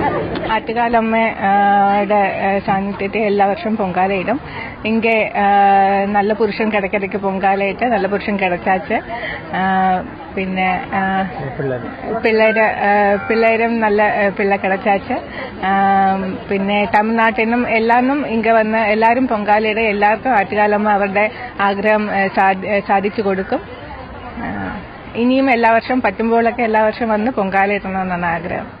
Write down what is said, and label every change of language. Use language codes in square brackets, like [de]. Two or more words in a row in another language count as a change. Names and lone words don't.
[ml] ആറ്റുകാലമ്മയുടെ സാന്നിധ്യത്തിൽ എല്ലാ വർഷവും പൊങ്കാലയിടും. [ta] ഇங்கே நல்ல புருஷன் கிடைக்கிறதுக்கு பொங்காலையிட்டு நல்ல புருஷன் கிடைச்சாச்சு. [ml] പിന്നെ പിള്ളേരും നല്ല പിള്ള கிடைச்சாச்சு. പിന്നെ തമിഴ്നാട്ടിനും എല്ലാരും ഇങ്ങ വന്ന് എല്ലാവരും പൊങ്കാലയിടും. എല്ലാവർക്കും ആറ്റുകാലമ്മ അവരുടെ ആഗ്രഹം സാധിച്ചു കൊടുക്കും. ഇനിയും എല്ലാ വർഷവും പറ്റുമ്പോഴൊക്കെ എല്ലാ വർഷവും വന്ന് പൊങ്കാലയിടണമെന്നാണ് ആഗ്രഹം.